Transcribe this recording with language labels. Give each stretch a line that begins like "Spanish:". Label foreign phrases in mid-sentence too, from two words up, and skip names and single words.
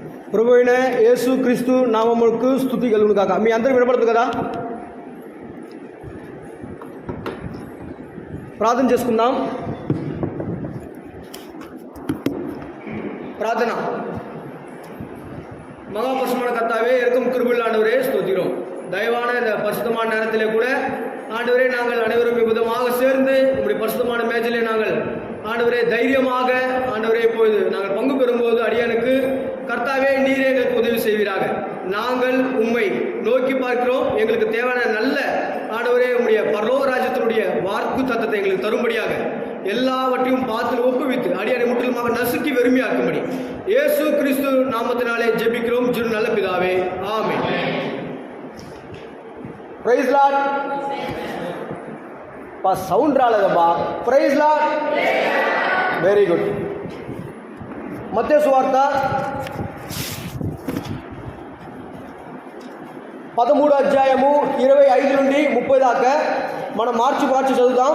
Telugu: ప్రభు అయిన యేసు క్రీస్తు నామములకు స్తుతి కలుగును కాక. మీ అందరూ వినపడుతుంది కదా? ప్రార్థన చేసుకుందాం.
Tamil: பிரார்த்தனா. மகாபரிசுத்தமான கர்த்தாவே, இருக்கும் கிருபையுள்ள ஆண்டவரே, ஸ்தோத்திரம். தயவான இந்த பரிசுத்தமான நேரத்திலே கூட ஆண்டவரே, நாங்கள் அனைவரும் விதமாக சேர்ந்து உங்களுடைய பரிசுத்தமான மேஜிலே நாங்கள் ஆண்டவரே தைரியமாக ஆண்டவரே இப்போது நாங்கள் பங்கு பெறும்போது அடியானுக்கு கர்த்தாவே நீரே எங்களுக்கு உதவி செய்வீராக. நாங்கள் உம்மை நோக்கி பார்க்கிறோம். எங்களுக்கு தேவையான நல்ல ஆண்டவரே உம்முடைய பரலோக ராஜ்யத்தினுடைய வாக்கு தத்தத்தை எங்களுக்கு தரும்படியாக எல்லாவற்றையும் பார்த்து ஒப்புவித்து அடியானை முற்றிலுமாக நசுக்கி வெறுமையாக்கும்படி இயேசு கிறிஸ்து நாமத்தினாலே ஜெபிக்கிறோம் ஜீவனுள்ள நல்ல பிதாவே, ஆமென்.
English: praise Lord.
Telugu: సౌండ్ రాలేదబ్బా.
English: Praise Lord. Very good.
Telugu: మత్తయి సువార్త 13వ అధ్యాయము 25 నుండి 30 దాకా మనం మార్చి చదువుతాం.